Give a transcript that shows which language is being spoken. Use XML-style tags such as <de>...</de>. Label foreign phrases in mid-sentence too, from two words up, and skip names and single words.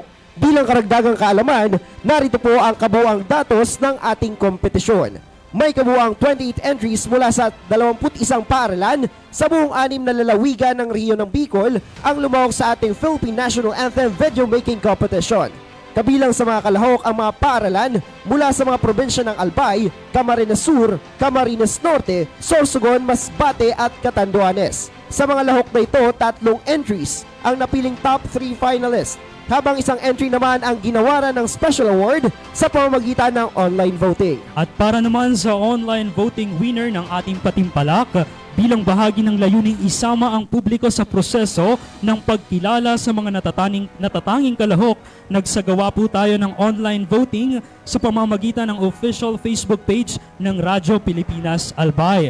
<tl>Bilang karagdagang kaalaman, narito po ang kabuuang datos ng ating kompetisyon. May kabuuang 28 entries mula sa 21 paaralan sa buong 6 na lalawigan ng rehiyon ng Bicol ang lumahok sa ating Philippine National Anthem Video Making Competition. Kabilang sa mga kalahok ang mga paaralan mula sa mga probinsya ng Albay, Camarines Sur, Camarines Norte, Sorsogon, Masbate at Catanduanes. Sa mga lahok na ito, 3 entries ang napiling</tl> <en>top 3 finalists,</en> <tl>habang isang entry naman ang ginawaran ng</tl> <en>special award</en> <tl>sa pamamagitan ng</tl> <en>online voting.</en> <tl>At para naman sa</tl> <en>online voting winner</en> <tl>ng ating patimpalak, bilang bahagi ng layuning isama ang publiko sa proseso ng pagkilala sa mga natatanging kalahok, nagsagawa po tayo ng</tl> <en>online voting</en> <tl>sa pamamagitan ng</tl> <en>official Facebook page</en> <tl>ng Radyo Pilipinas Albay.</tl>